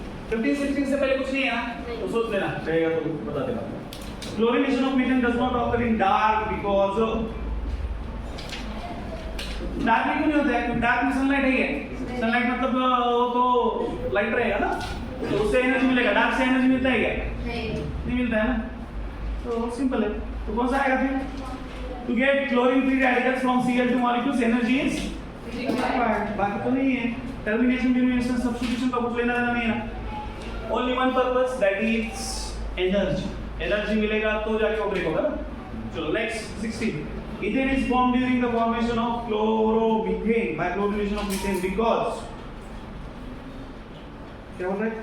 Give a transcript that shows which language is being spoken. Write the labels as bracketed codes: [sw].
[hi] 15-16 से पहले कुछ नहीं है ना, तो सोच लेना रहेगा तो बता देना। [en] Chlorination of methane does not occur in dark because [hi] dark में क्यों नहीं होता है? क्योंकि डार्क में सनलाइट है, सनलाइट मतलब वो तो लाइट रहेगा ना, तो उससे एनर्जी मिलेगा। डार्क से एनर्जी मिलता है क्या? नहीं मिलता है ना, तो सिंपल है। तो कौन सा आएगा फिर? [en] To get chlorine free radicals from Cl2 molecules energy is required. [hi] बाकी तो नहीं है, टर्मिनेशन डिमिनेशन सब्स्टिट्यूशन का कुछ लेना देना नहीं है ना, [en] Only one purpose that is energy. [hi] Energy मिलेगा तो जाके वो ब्रेक होगा ना। चलो next 16। [en] Ethane is formed during the formation of chloromethane by chlorination of methane because [hi] क्या बोल रहा है?